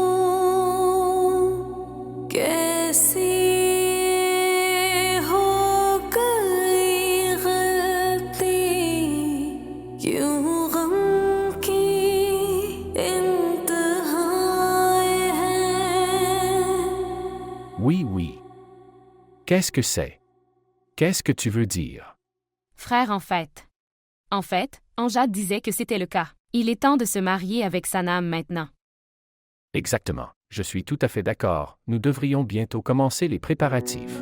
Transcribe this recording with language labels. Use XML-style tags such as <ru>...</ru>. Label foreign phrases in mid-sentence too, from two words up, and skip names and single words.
<hi>कैसी हो गई गलती क्यों गम की इंतहाएं हैं</hi> <fr>Oui. Qu'est-ce que c'est? Qu'est-ce que tu veux dire? Frère en fait, Amjad disait que c'était le cas. Il est temps de se marier avec Sanam maintenant. Exactement. Je suis tout à fait d'accord. Nous devrions bientôt commencer les préparatifs.</fr>